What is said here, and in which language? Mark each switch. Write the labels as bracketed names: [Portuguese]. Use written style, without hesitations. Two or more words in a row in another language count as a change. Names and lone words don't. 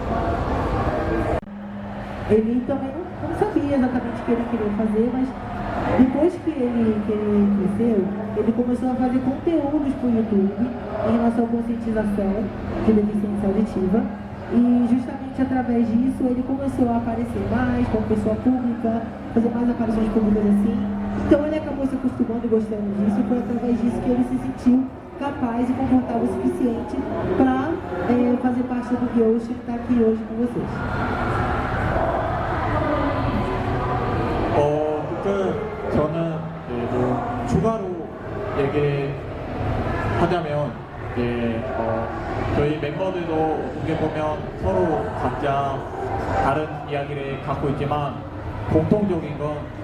[Portuguese] Ele também não sabia exatamente o que ele queria fazer, mas depois que ele cresceu, ele começou a fazer conteúdos para o YouTube em relação à conscientização de deficiência auditiva e justamente através disso ele começou a aparecer mais como pessoa pública, fazer mais aparições públicas assim. Então ele acabou se acostumando e gostando disso e foi através disso que ele se sentiu capaz e confortável o suficiente para fazer parte do Ghost e estar aqui hoje com vocês. [Korean] 저는 뭐 추가로 얘기하자면 저희 멤버들도 어떻게 보면 서로 각자 다른 이야기를 갖고 있지만 공통적인 건